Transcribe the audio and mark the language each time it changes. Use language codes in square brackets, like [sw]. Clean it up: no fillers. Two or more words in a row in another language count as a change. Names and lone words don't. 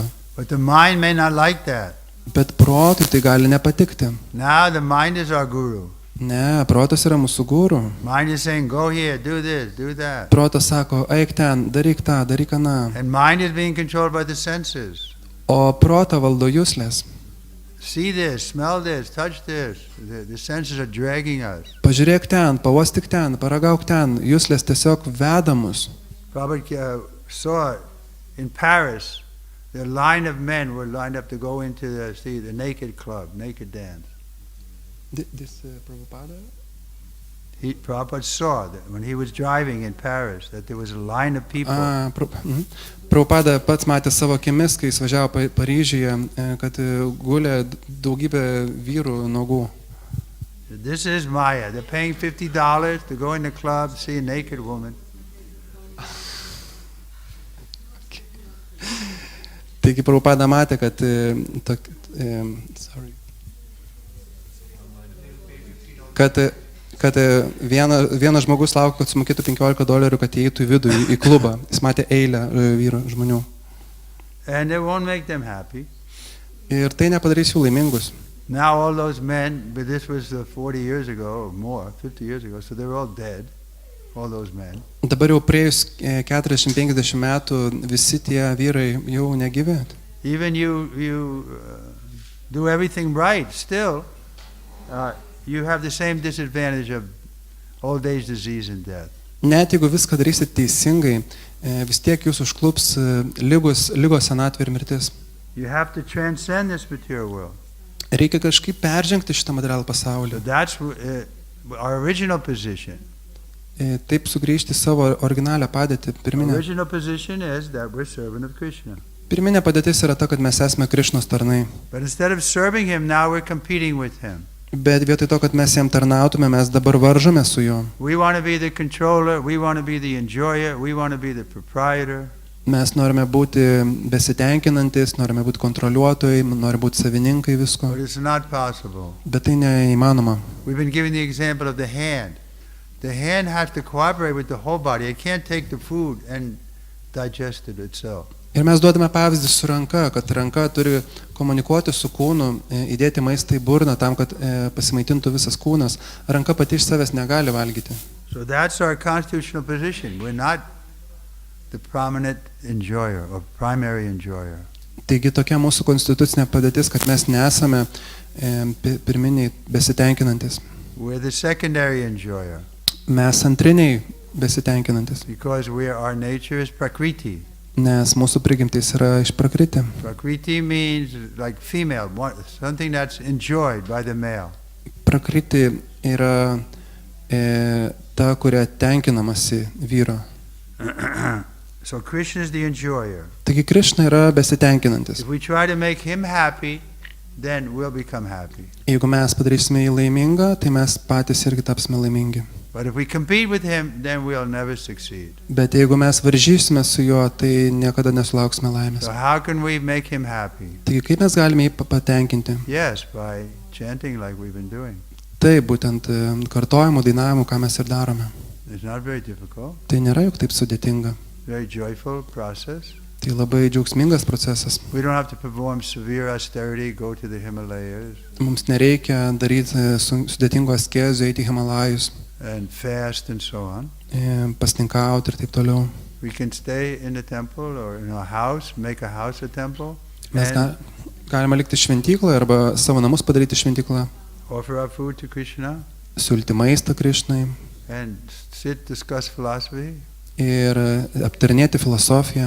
[en] But the mind may not like that. [lt] Bet protui tai gali nepatikti. [en] Now the mind is our guru. [lt] Ne, protas yra mūsų guru. [en] Mind is saying, go here, do this, do that. [lt] Protas sako, eik ten, daryk tą, daryk aną. [en] And mind is being controlled by the senses. [lt] O protą valdo juslės. [en] See this, smell this, touch this. The senses are dragging us. [lt] Pažiūrėk ten, pauostyk ten, paragauk ten. Juslės tiesiog veda mus. [en] Prabhupada saw in Paris, the line of men were lined up to go into the naked club, naked dance. Prabhupada saw that when he was driving in Paris, that there was a line of people. [lt] Prabhupada pats matė savo akimis, kai jis važiavo Paryžiuje, kad gulė daugybė vyrų nuogų. [en] This is Maya. They're paying $50 to go in the club, see a naked woman. [lt] Taigi Prabhupada matė, kad vienas žmogus laukia, kad sumokėtų $15, kad įeitų į vidų, į klubą. Jis matė eilę vyrų žmonių. [en] And it won't make them happy. [lt] Ir tai nepadarys jų laimingus. [en] Now all those men, but this was 40 years ago or more, 50 years ago, so they're all dead, all those men. [lt] Dabar jau praėjus 40-50 metų visi tie vyrai jau negyvi. [en] Even you do everything right, still you have the same disadvantage of old age, disease and death. [lt] Net jeigu viską darysit teisingai, vis tiek jūs užklups lygos, senatvė ir mirtis. [en] You have to transcend this material world. [lt] Reikia kažkaip peržengti šitą materialų pasaulį. [en] So that's our original position. [lt] Taip sugrįžti savo originalią padėtį, pirminę. [en] Original position is that we're servant of Krishna. [lt] Pirminė padėtis yra ta, kad mes esame Krišnos tarnai. [en] But instead of serving him, now we're competing with him. [lt] Bet vietoj to, kad mes jam tarnautume, mes dabar varžome su juo. [en] We want to be the controller, we want to be the enjoyer, we want to be the proprietor. [lt] Mes norime būti besitenkinantis, norime būti kontroliuotojai, norime būti savininkai visko, [en] But it's not possible. [lt] bet tai neįmanoma. [en] We've been given the example of the hand. The hand has to cooperate with the whole body. It can't take the food and digest it itself. [lt] Ir mes duodame pavyzdį su ranka, kad ranka turi komunikuoti su kūnu, įdėti maistą į burną tam, kad pasimaitintų visas kūnas. Ranka pati iš savęs negali valgyti. [en] So that's our constitutional position. We're not the prominent enjoyer or primary enjoyer. [lt] Taigi tokia mūsų konstitucinė padėtis, kad mes nesame pirminiai besitenkinantis. [en] We're the secondary enjoyer [lt] Mes antriniai besitenkinantis, [en] because our nature is prakriti. [lt] nes mūsų prigimtis yra iš prakriti. [en] Prakriti means like female, something that's enjoyed by the male. [lt] Prakriti yra ta, kuria tenkinamasi vyro. [en] So Krishna is the enjoyer. [lt] Taigi Krišna yra besitenkinantis. [en] If we try to make him happy, then we'll become happy. [lt] Jeigu mes padarysime jį laimingą, tai mes patys irgi tapsime laimingi. [en] But if we compete with him, then we'll never succeed. [lt] Bet jeigu mes varžysime su juo, tai niekada nesulauksime laimės. [en] So how can we make him happy? [lt] Taigi kaip mes galime jį patenkinti? [en] Yes, by chanting like we've been doing. [lt] Tai būtent kartojimu, dainavimu, ką mes ir darome. [en] It's not very difficult. [lt] Tai nėra juk taip sudėtinga. [en] Very joyful process. [lt] Tai labai džiaugsmingas procesas. [en] We don't have to perform severe austerity, go to the Himalayas [lt] Mums nereikia daryti sudėtingų askezių, eiti į Himalajus, [en] and fast and so on. [lt] pasninkauti ir taip toliau. [en] We can stay in the temple or in a house, make a house a temple, [lt] Mes [en] and [lt] galime likti šventykloje arba savo namus padaryti šventyklą, [en] offer our food to Krishna [lt] siūlyti maistą Krišnai [en] and sit, discuss philosophy [lt] ir aptarinėti filosofiją